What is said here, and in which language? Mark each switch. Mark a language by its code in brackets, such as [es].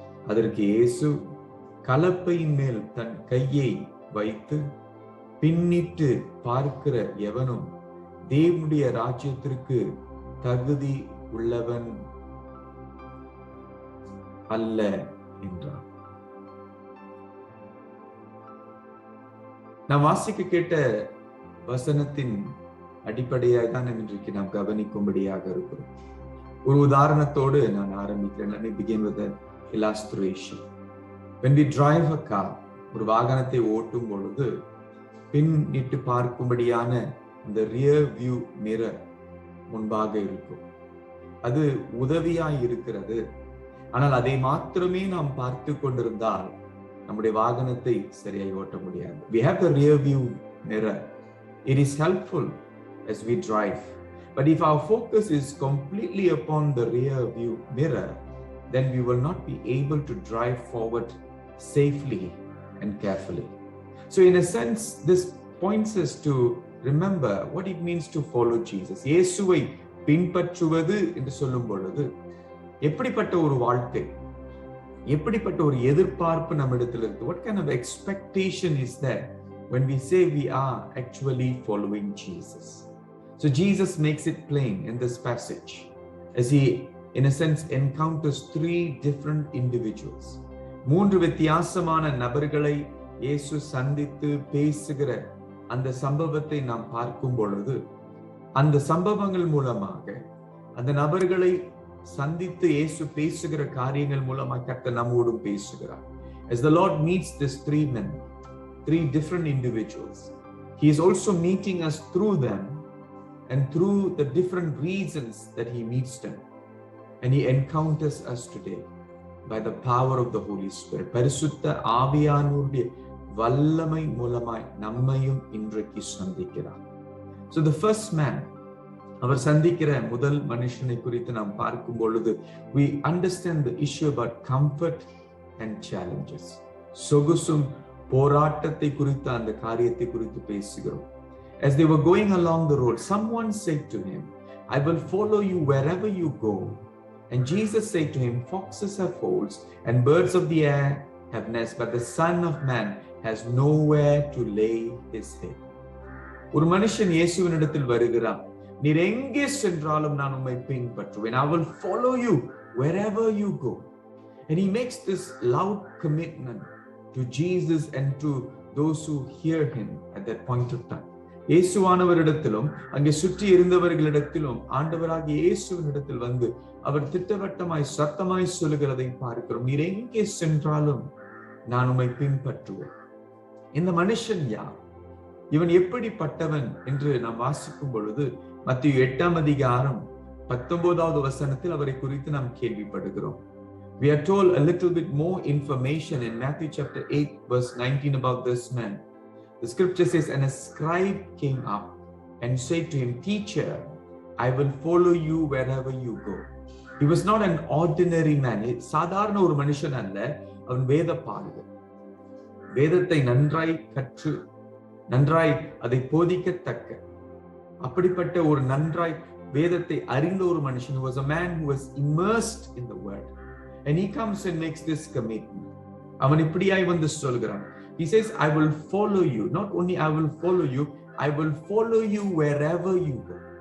[ta] அதற்கு இயேசு, கலப்பையின் மேல் தன் கையை வைத்து பின்னிட்டு பார்க்கிற எவனும் தேவனுடைய ராஜ்யத்திற்கு தகுதி உள்ளவன் அல்ல என்றார். நாம் வாசிக்க கேட்ட வசனத்தின் அடிப்படையாக தான் இன்றைக்கு நாம் கவனிக்கும்படியாக இருக்கிறோம். ஒரு உதாரணத்தோடு நான் ஆரம்பிக்கிறேன். [en] Let me begin with an illustration. When we drive a car, [ta] ஒரு வாகனத்தை ஓட்டும் பொழுது பின்னிட்டு பார்க்கும்படியான இந்த ரியர் வியூ மிரர் முன்பாக இருக்கும். அது உதவியாய் இருக்கிறது. ஆனால் அதை மாத்திரமே நாம் பார்த்து கொண்டிருந்தால் நம்முடைய வாகனத்தை சரியாய் ஓட்ட முடியாது. [en] We have the rear view mirror. It is helpful as we drive. But if our focus is completely upon the rear view mirror, then we will not be able to drive forward safely and carefully. So in a sense, this points us to remember what it means to follow Jesus. [ta] இயேசுவை பின்பற்றுவது என்று சொல்லும் பொழுது எப்படிப்பட்ட ஒரு வாழ்க்கை, எப்படிப்பட்ட ஒரு எதிர்பார்ப்பு நம்மிடத்தில் இருக்கு. [en] What kind of expectation is there when we say we are actually following Jesus? So Jesus makes it plain in this passage as he in a sense encounters three different individuals. [ta] மூன்று வித்தியாசமான நபர்களை இயேசு சந்தித்து பேசுகிற அந்த சம்பவத்தை நாம் பார்க்கும் பொழுது, அந்த சம்பவங்கள் மூலமாக அந்த நபர்களை சந்தித்து இயேசு பேசுகிற காரியங்கள் மூலமாக கர்த்தர் நம்மோடும் பேசுகிறார். [en] As the Lord meets these three men, three different individuals, he is also meeting us through them and through the different reasons that he meets them, and he encounters us today by the power of the Holy Spirit. [ta] பரிசுத்த ஆவியானவருடைய வல்லமை மூலமாய் நம்மையும் இன்றைக்கு சந்திக்கிறார். [en] So the first man, [ta] அவர் சந்திக்கிற முதல் மனுஷனை குறித்து நாம் பார்க்கும் பொழுது [en] we understand the issue about comfort and challenges. [ta] சொகுசும் போராட்டத்தை குறித்து அந்த காரியத்தை குறித்து பேசுகிறோம். [en] As they were going along the road, someone said to him, I will follow you wherever you go. And Jesus said to him, foxes have holes and birds of the air have nests, but the Son of Man has nowhere to lay his head. [ta] ஒரு மனுஷன் இயேசுவினிடத்தில் வருகிறான். நீர் எங்கே சென்றாலும் நான் உம்மை பின்பற்றுவேன். [en] I will follow you wherever you go. And he makes this loud commitment to Jesus and to those who hear him at that point of time. [ta] இயேசுவானவரிடத்திலும் அங்கே சுற்றி இருந்தவர்களிடத்திலும் ஆண்டவராகிய இயேசுவினிடத்தில் வந்து அவர் திட்டவட்டமாய் சத்தமாய் சொல்லுகிறதை பார்க்கிறோம். நீர் எங்கே சென்றாலும் நான் உம்மை பின்பற்றுவேன். இந்த மனுஷன் யார்? இவன் எப்படிப்பட்டவன் என்று நாம் வாசிக்கும் பொழுது மத்தேயு 8ஆம் அதிகாரம் 19வது வசனத்தில் அவரை குறித்து நாம் கேள்விப்படுகிறோம். [en] We are told a little bit more information in Matthew chapter 8 verse 19 about this man. The scripture says, and a scribe came up and said to him, Teacher, I will follow you wherever you go. He was not an ordinary man. [ta] சாதாரண ஒரு மனுஷன் அல்ல. அவன் வேத Paragon. வேதத்தை நன்றாய் கற்று நன்றாய் அதை போதிக்கத்தக்க அப்படிப்பட்ட ஒரு நன்றாய் வேதத்தை அறிந்த ஒரு மனுஷன், [en] was a man who was immersed in the word, and he comes and makes this commitment. [ta] அவன் இப்படியாய் வந்து சொல்கிறான். [en] He says, I will follow you. Not only I will follow you, I will follow you wherever you go.